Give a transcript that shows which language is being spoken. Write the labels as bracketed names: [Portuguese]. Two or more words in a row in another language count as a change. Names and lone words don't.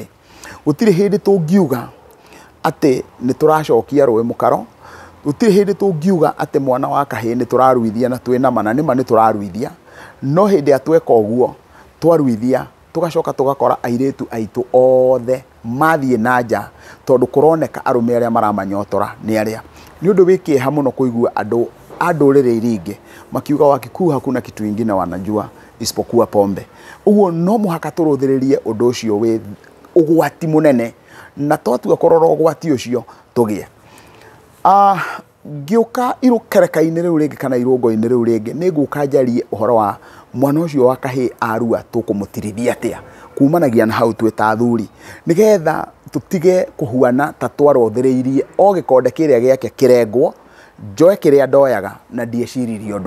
[Kikuyu] Gũtirĩ hĩndĩ tũngiuga atĩ nĩ tũracokia rũĩ mũkaro, gũtirĩ hĩndĩ tũngiuga atĩ mwana wa kahĩ nĩ tũraruithia na twĩna mana, nĩma nĩ tũraruithia, no hĩndĩ ya tweka ũguo twaruithia tũgacoka tũgakora airĩtu aitũ othe mathiĩ na nja, tondũ kũroneka arũme arĩa maramanyotora nĩ arĩa. Nĩ ũndũ wĩ kĩeha mũno kũigua andũ a ndũrĩrĩ iria ingĩ makiuga [Swahili] Wakikuyu hakuna kitu ingine wanajua isipokuwa pombe. [Kikuyu] Ũguo no mũhaka tũrũthĩrĩrie ũndũ ũcio wĩ ũgwati mũnene, na twatua kũrora ũgwati ũcio tũgĩe. Ngĩũka irũkereka-inĩ rĩu rĩngĩ kana irũngo-inĩ rĩu rĩngĩ nĩ ngũka njarie ũhoro wa mwana ũcio wa kahĩ arua tũkũmũtirithia atĩa kumanagia na hau twĩ ta athuri, nĩgetha tũtige kũhuana ta twarothĩrĩirie o gĩkonde kĩrĩa gĩake kĩrengwo, njoe kĩrĩa ndoyaga na ndieciririe ũndũ ũngĩ.